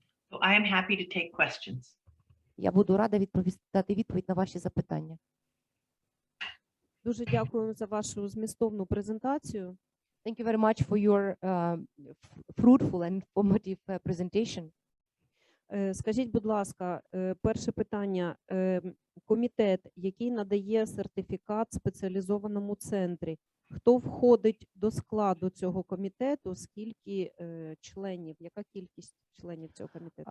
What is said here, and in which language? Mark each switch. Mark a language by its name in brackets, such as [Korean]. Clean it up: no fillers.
[English] So I am happy to take questions. [Ukrainian] Я буду рада дати відповідь на ваші запитання. Дуже дякую за вашу змістовну презентацію. [English] Thank you very much for your fruitful and informative presentation. [Ukrainian] Скажіть, будь ласка, перше питання. Комітет, який надає сертифікат спеціалізованому центрі, хто входить до складу цього комітету, скільки членів, яка кількість членів цього комітету?